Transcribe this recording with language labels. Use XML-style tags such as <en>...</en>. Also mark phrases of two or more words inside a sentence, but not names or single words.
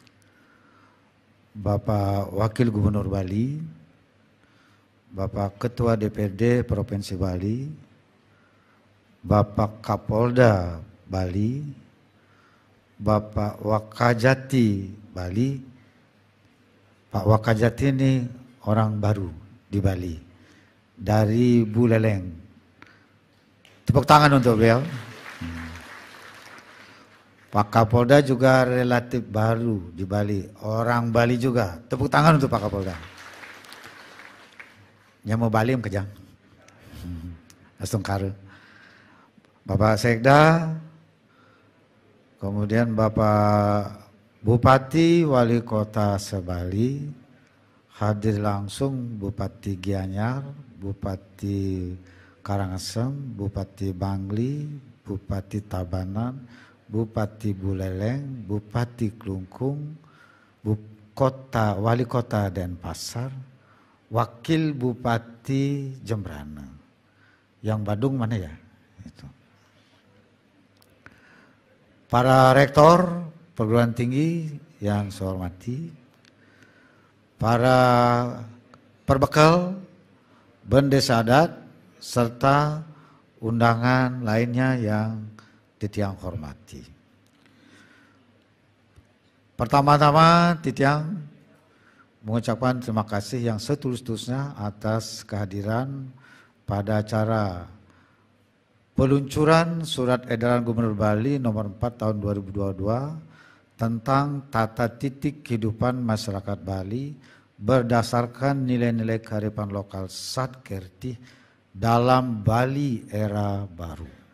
<id>Bapak Wakil Gubernur Bali, Bapak Ketua DPRD Provinsi Bali, Bapak Kapolda Bali, Bapak Wakajati Bali. Pak Wakajati ini orang baru di Bali, dari Buleleng. Tepuk tangan untuk beliau. Pak Kapolda juga relatif baru di Bali, orang Bali juga. Tepuk tangan untuk Pak Kapolda. Yang mau Bali kejang. Astungkare. Bapak Sekda, kemudian Bapak Bupati Wali Kota Sebali, hadir langsung Bupati Gianyar, Bupati Karangasem, Bupati Bangli, Bupati Tabanan, Bupati Buleleng, Bupati Klungkung, Wali Kota Denpasar, Wakil Bupati Jembrana. Yang Badung mana ya? Itu. Para rektor perguruan tinggi yang saya hormati, para perbekal, bendesa adat, serta undangan lainnya yang titiang hormati. Pertama-tama titiang mengucapkan terima kasih yang setulus-tulusnya atas kehadiran pada acara peluncuran Surat Edaran Gubernur Bali nomor 4 tahun 2022 tentang tata titik kehidupan masyarakat Bali berdasarkan nilai-nilai kearifan lokal Satkerti dalam Bali era baru.</id>